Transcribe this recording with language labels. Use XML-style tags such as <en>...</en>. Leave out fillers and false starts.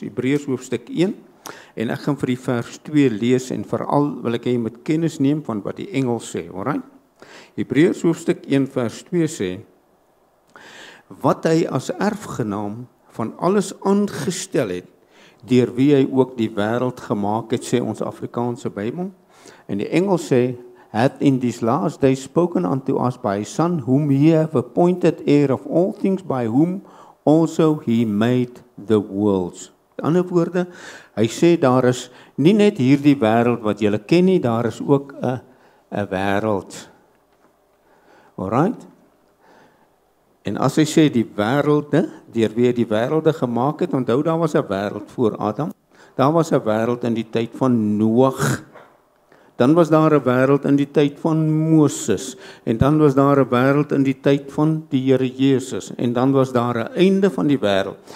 <af>Hebreërs hoofstuk 1 en ek gaan vir die vers 2 lees en veral wil ek hê jy moet kennis neem van wat die engel sê, alright? Hebreërs hoofstuk 1 vers 2 sê: wat hy as erfgenaam van alles aangestel het, deur wie hy ook die wêreld gemaak het, sê ons Afrikaanse Bybel. En die engel sê:</af> <en>hath in these last days spoken unto us by his Son, whom he hath appointed heir of all things, by whom also he made the worlds.</en> <af>In ander woorde, hy sê daar is nie net hierdie wêreld wat julle ken nie, daar is ook 'n wêreld. Alright? En as hy sê die wêrelde, deur wie hy die wêrelde gemaak het, onthou daar was 'n wêreld voor Adam, daar was 'n wêreld in die tyd van Noag, dan was daar 'n wêreld in die tyd van Moses, en dan was daar 'n wêreld in die tyd van die Here Jesus, en dan was daar 'n einde van die wêreld.</af>